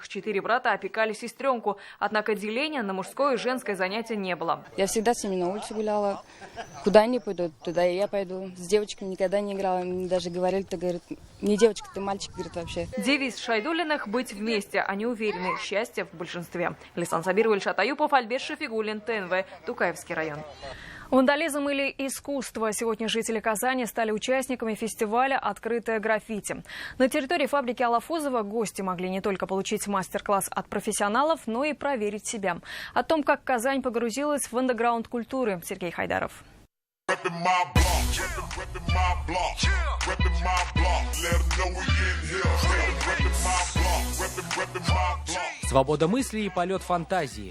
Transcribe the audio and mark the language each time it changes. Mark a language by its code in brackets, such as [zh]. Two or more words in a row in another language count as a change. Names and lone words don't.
[ru] 4 брата опекали сестренку. Однако деления на мужское и женское занятие не было. Я всегда с ними на улице гуляла. Куда они пойдут, туда и я пойду. С девочками никогда не играла. Мне даже говорили, ты, говорит, не девочка, ты мальчик, говорит, вообще. Девиз Шайдуллиных – быть вместе. Они уверены, счастье в большинстве. Лисан Сабирова, Ильшат Аюпов, Альберт Шафигуллин, ТНВ, Тукаевский район. Вандализм или искусство. Сегодня жители Казани стали участниками фестиваля «Открытое граффити». На территории фабрики Алафузова гости могли не только получить мастер-класс от профессионалов, но и проверить себя. О том, как Казань погрузилась в андеграунд культуры, Сергей Хайдаров. Свобода мысли и полет фантазии.